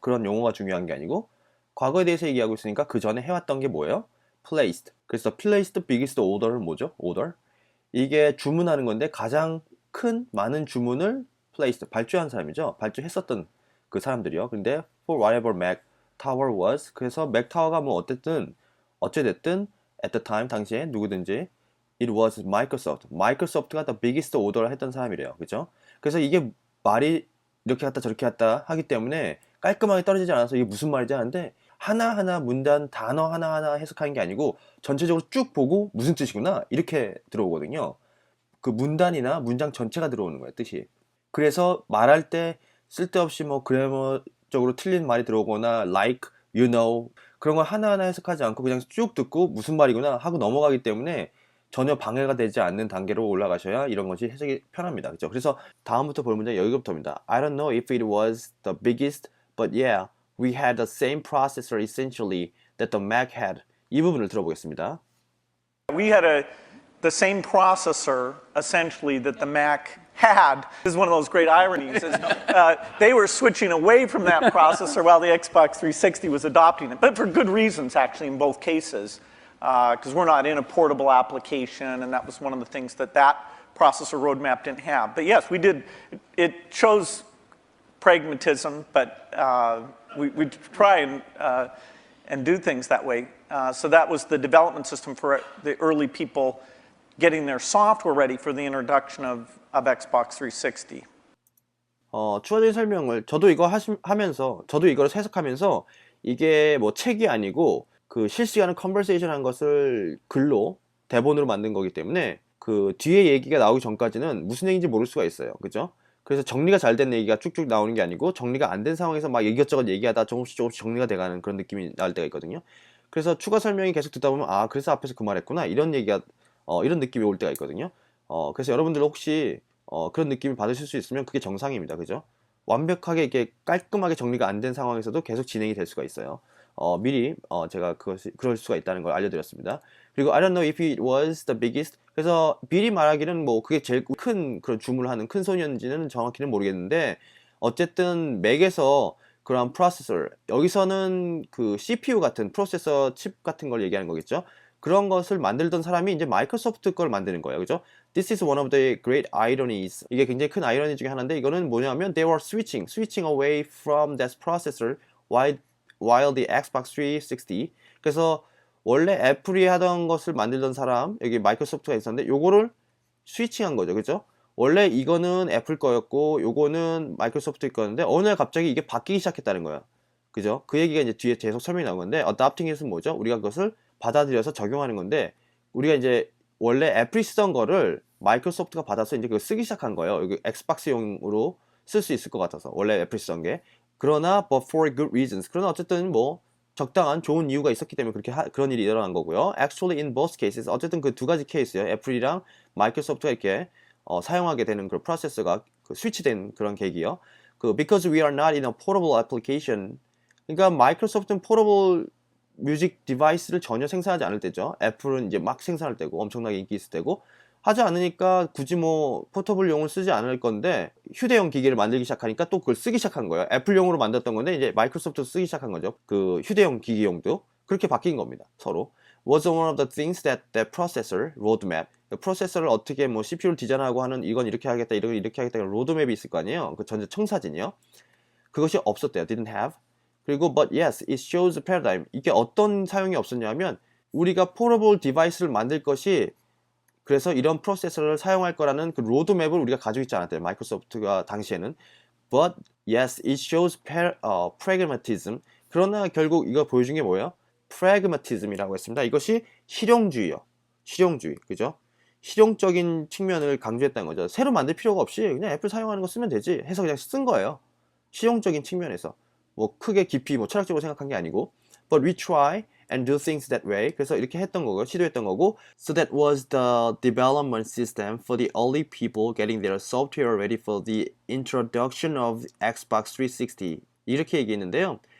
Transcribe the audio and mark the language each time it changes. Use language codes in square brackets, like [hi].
[ko] 그런 용어가 중요한 게 아니고 과거에 대해서 얘기하고 있으니까 그 전에 해왔던 게 뭐예요? placed. 그래서 [en] placed biggest order [ko] 는 뭐죠? [en] order. [ko] 이게 주문하는 건데 가장 큰 많은 주문을 placed 발주한 사람이죠. 발주했었던 그 사람들이요. 근데 for whatever Mac Tower was. 그래서 Mac Tower가 뭐 어쨌든 [en] at the time [ko] 당시에 누구든지 [en] it was Microsoft. [ko] 마이크로소프트가 [en] the biggest order [ko] 를 했던 사람이래요. 그죠? 그래서 이게 말이 이렇게 갔다 저렇게 갔다 하기 때문에 깔끔하게 떨어지지 않아서 이게 무슨 말이지 하는데 하나하나 문단 단어 하나하나 해석하는 게 아니고 전체적으로 쭉 보고 무슨 뜻이구나 이렇게 들어오거든요. 그 문단이나 문장 전체가 들어오는 거예요. 뜻이. 그래서 말할 때 쓸데없이 뭐 그래머적으로 틀린 말이 들어오거나 [en] like, you know [ko] 그런 걸 하나하나 해석하지 않고 그냥 쭉 듣고 무슨 말이구나 하고 넘어가기 때문에 전혀 방해가 되지 않는 단계로 올라가셔야 이런 것이 해석이 편합니다. 그렇죠? 그래서 다음부터 볼 문제 여기부터입니다. [en] I don't know if it was the biggest, but yeah, we had the same processor essentially that the Mac had. [ko] 이 부분을 들어보겠습니다. [en] We had the same processor, essentially, that the Mac had. This is one of those great ironies. They were switching away from that processor while the Xbox 360 was adopting it, but for good reasons, actually, in both cases. Because we're not in a portable application, and that was one of the things that processor roadmap didn't have. But yes, we did. It shows pragmatism, but we try and do things that way. So that was the development system for the early people getting their software ready for the introduction of Xbox 360. [ko] 추가적인 설명을 저도 이거 하면서 저도 이걸 해석하면서 이게 뭐 책이 아니고 그 실시간을 컨버세이션 한 것을 글로 대본으로 만든 거기 때문에 그 뒤에 얘기가 나오기 전까지는 무슨 얘기인지 모를 수가 있어요. 그죠? 그래서 정리가 잘 된 얘기가 쭉쭉 나오는 게 아니고 정리가 안 된 상황에서 막 이것저것 얘기하다 조금씩 정리가 돼가는 그런 느낌이 나올 때가 있거든요. 그래서 추가 설명이 계속 듣다 보면 그래서 앞에서 그 말했구나 이런 얘기가 이런 느낌이 올 때가 있거든요. 그래서 여러분들 혹시 그런 느낌을 받으실 수 있으면 그게 정상입니다. 그죠? 완벽하게 이렇게 깔끔하게 정리가 안 된 상황에서도 계속 진행이 될 수가 있어요. 미리 제가 그럴 수가 있다는 걸 알려드렸습니다. [en] 그리고 I don't know if it was the biggest. [ko] 그래서 미리 말하기는 뭐 그게 제일 큰 그런 주문을 하는 큰 손이었는지는 정확히는 모르겠는데 어쨌든 맥에서 그런 프로세서 여기서는 그 CPU 같은 프로세서 칩 같은 걸 얘기하는 거겠죠. 그런 것을 만들던 사람이 이제 마이크로소프트 걸 만드는 거예요. 그죠? [en] This is one of the great ironies. [ko] 이게 굉장히 큰 아이러니 중에 하나인데 이거는 뭐냐면 [en] they were switching away from that processor while the Xbox 360. [ko] 그래서 원래 애플이 하던 것을 만들던 사람 여기 마이크로소프트가 있었는데 요거를 스위칭한 거죠. 그죠? 원래 이거는 애플 거였고 요거는 마이크로소프트 거였는데 어느 날 갑자기 이게 바뀌기 시작했다는 거예요. 그죠? 그 얘기가 이제 뒤에 계속 설명이 나온 건데 [en] adopting it [ko] 은 뭐죠? 우리가 그것을 받아들여서 적용하는 건데 우리가 이제 원래 애플이 쓰던 거를 마이크로소프트가 받아서 이제 그걸 쓰기 시작한 거예요. 여기 엑스박스용으로 쓸 수 있을 것 같아서 원래 애플이 쓰던 게. 그러나 [en] but for good reasons. [ko] 그러나 어쨌든 뭐 적당한 좋은 이유가 있었기 때문에 그렇게 그런 일이 일어난 거고요. [en] Actually in both cases. [ko] 어쨌든 그 두 가지 케이스예요. 애플이랑 마이크로소프트가 이렇게 사용하게 되는 그 프로세서가 그 스위치된 그런 계기요. [en] 그 because we are not in a portable application. [ko] 그러니까 마이크로소프트는 포러블 뮤직 디바이스를 전혀 생산하지 않을 때죠. 애플은 이제 막 생산할 때고 엄청나게 인기 있을 때고 하지 않으니까 굳이 뭐 포터블용을 쓰지 않을 건데 휴대용 기기를 만들기 시작하니까 또 그걸 쓰기 시작한 거예요. 애플용으로 만들었던 건데 이제 마이크로소프트 쓰기 시작한 거죠. 그 휴대용 기기용도 그렇게 바뀐 겁니다. 서로. [en] Was one of the things that processor roadmap. [ko] 프로세서를 어떻게 뭐 CPU를 디자인하고 하는 이건 이렇게 하겠다, 이건 이렇게 하겠다 로드맵이 있을 거 아니에요. 그 전체 청사진이요. 그것이 없었대요. [en] Didn't have. 그리고 but yes, it shows a paradigm. [ko] 이게 어떤 사용이 없었냐면 우리가 포러블 디바이스를 만들 것이 그래서 이런 프로세서를 사용할 거라는 그 로드맵을 우리가 가지고 있지 않았대요. 마이크로소프트가 당시에는. [en] But yes, it shows pragmatism. [ko] 그러나 결국 이거 보여준 게 뭐예요? pragmatism이라고 했습니다. 이것이 실용주의요. 실용주의. 그죠? 실용적인 측면을 강조했다는 거죠. 새로 만들 필요가 없이 그냥 애플 사용하는 거 쓰면 되지 해서 그냥 쓴 거예요. 실용적인 측면에서. 뭐 크게 깊이 뭐 철학적으로 생각한 게 아니고 [en] but we try and do things that way. [ko] 그래서 이렇게 했던 거고 시도했던 거고 [en] so that was the development system for the early people getting their software ready for the introduction of Xbox 360 [ko] 이렇게 얘기했는데요.